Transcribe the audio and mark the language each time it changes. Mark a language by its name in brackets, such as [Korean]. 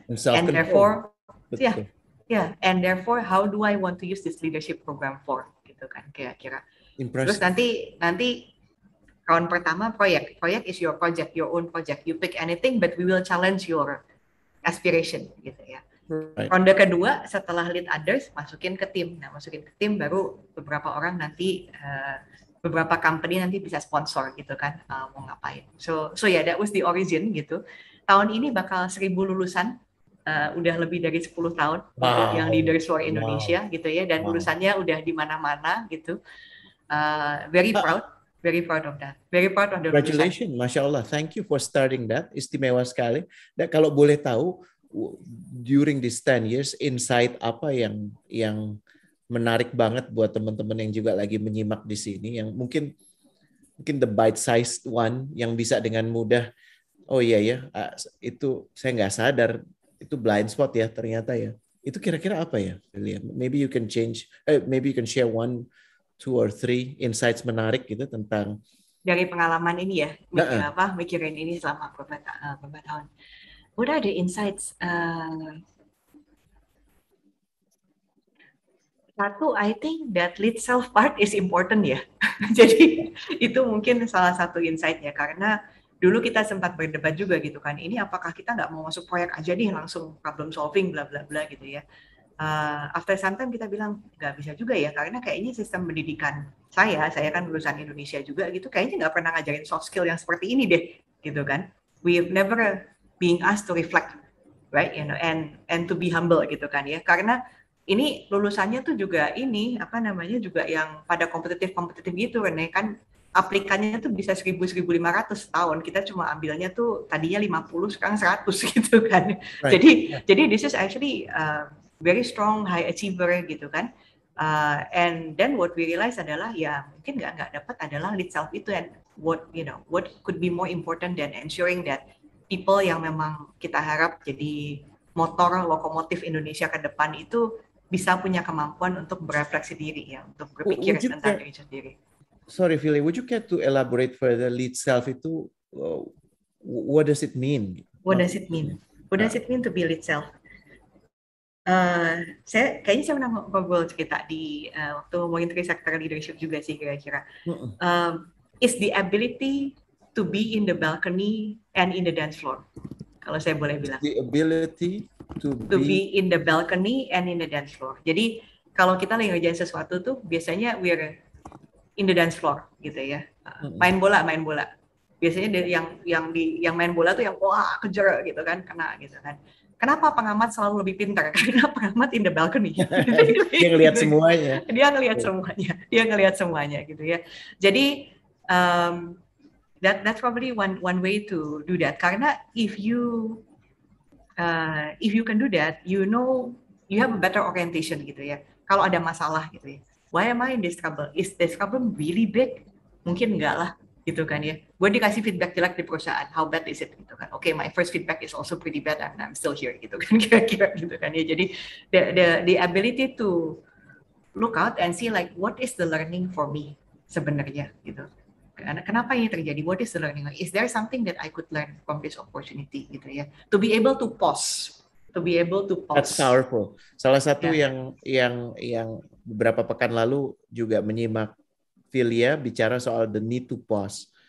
[English] And therefore, and therefore, how do I want to use this leadership program for? [Indonesian] Gitu kan, kira-kira. Terus nanti round pertama proyek [English] is your project, your own project. You pick anything, but we will challenge your aspiration, [Indonesian] gitu ya. Ronde kedua setelah lead others, masukin ke tim. Nah, masukin ke tim baru beberapa orang nanti, beberapa company nanti bisa sponsor gitu kan, mau ngapain. [English] So yeah, that was the origin gitu. [Indonesian] Tahun ini bakal 1.000 lulusan, udah lebih dari 10 tahun untuk yang Leaders for Indonesia gitu ya, dan lulusannya udah di mana-mana gitu. [English] Very proud of that. Very proud of the Congratulations, Masya Allah. Thank you for starting that. [Indonesian] Istimewa sekali. Dan kalau boleh tahu, [English] during these 10 years, [Indonesian] insight apa yang menarik banget buat teman-teman yang juga lagi menyimak di sini, yang mungkin [English] the bite-sized one [Indonesian] yang bisa dengan mudah, oh iya ya, itu saya nggak sadar, itu blind spot ya ternyata ya. Itu kira-kira apa ya, [English] William? Maybe you can share 1, 2 or 3 insights [Indonesian] menarik gitu tentang dari pengalaman ini ya, mikirin ini selama beberapa tahun. [English] What are the insights? Satu, I think that lead self part is important ya. [Indonesian] Jadi itu mungkin salah satu insight ya, karena dulu kita sempat berdebat juga gitu kan. Ini apakah kita nggak mau masuk proyek aja nih langsung problem solving bla bla bla gitu ya. [English] After some time [Indonesian] kita bilang nggak bisa juga ya, karena kayaknya sistem pendidikan saya kan lulusan Indonesia juga gitu, kayaknya nggak pernah ngajarin soft skill yang seperti ini deh gitu kan. [English] We've never being asked to reflect, right, and to be humble [Indonesian] gitu kan ya, karena ini lulusannya tuh juga ini juga yang pada kompetitif gitu kan, aplikannya tuh bisa 1.000-1.500 tahun, kita cuma ambilnya tuh tadinya 50 sekarang 100 gitu kan. [English] Right. Jadi this is actually very strong high achiever gitu kan. And then what we realize [Indonesian] adalah ya mungkin nggak dapat adalah lead self itu, [English] and what could be more important than ensuring that people [Indonesian] yang memang kita harap jadi motor lokomotif Indonesia ke depan itu bisa punya kemampuan untuk berefleksi diri ya, untuk berpikir tentang diri sendiri. [English] Sorry, Philly, would you care to elaborate further lead self itu? What does it mean? What does it mean? What does it mean to be lead self? [Indonesian] Saya pernah ngobrol cerita di waktu ngomongin 3 sector leadership juga sih kira-kira. [English] Is the ability to be in the balcony and in the dance floor. [Indonesian] Kalau saya boleh bilang. [English] The ability to be in the balcony and in the dance floor. [Indonesian] Jadi kalau kita lagi ngerjain sesuatu tuh biasanya [English] we're in the dance floor [Indonesian] gitu ya. Main bola. Biasanya yang main bola tuh yang wah kejar gitu kan, kena gitu kan. Kenapa pengamat selalu lebih pintar? Karena pengamat in the balcony. Dia ngelihat semuanya. Dia ngelihat semuanya gitu ya. [English] Jadi that's probably one way to do that. Karena if you can do that, you have a better orientation gitu ya. [Indonesian] Kalau ada masalah gitu ya. [English] Why am I in this trouble? Is this problem really big? [Indonesian] Mungkin enggak lah gitu kan ya. Gue dikasih feedback jelek di perusahaan. [English] How bad is it [Indonesian] gitu kan? Okay, my first feedback is also pretty bad and I'm still here gitu kan kira-kira gitu kan ya. [English] Jadi the ability to look out and see like what is the learning for me [Indonesian] sebenarnya gitu. Kenapa ini terjadi? [English] What is the learning? Is there something that I could learn from this opportunity gitu ya? To be able to pause. That's powerful. [Indonesian] Salah satu yang beberapa pekan lalu juga menyimak Philia bicara soal [English] the need to pause.